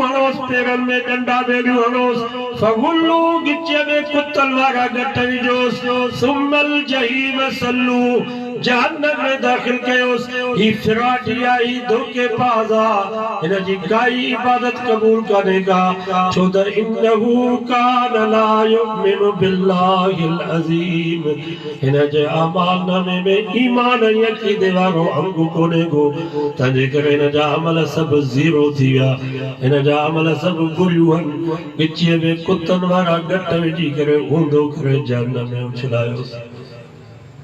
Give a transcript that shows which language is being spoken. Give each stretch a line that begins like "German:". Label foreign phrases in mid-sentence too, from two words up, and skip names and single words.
Sindhi: हणोसि पेरनि में डंडा बेड़ियूं हणोसि फगुल्लू गिचे में कुतल वारा गट विझोसि
Arabic: ثم الجحيم صلوه
Sindhi: जहन्नम में दाखिल कयोसि ही फिराटी आई धोखेबाज़ आहे हिन जी काई इबादत क़बूल कान्हे का छो त
Arabic: إنه كان لا يؤمن بالله العظيم
Sindhi: हिन जे अमाल नामे में ईमान ऐं अक़ीदे वारो अंगु कोन्हे को तंहिंजे करे हिन जा अमल सभु ज़ीरो थी विया हिन जा अमल सभु बुरियूं आहिनि गिचीअ में कुतनि वारा गट विझी करे ऊंधो करे जहन्नम में उछलायोसि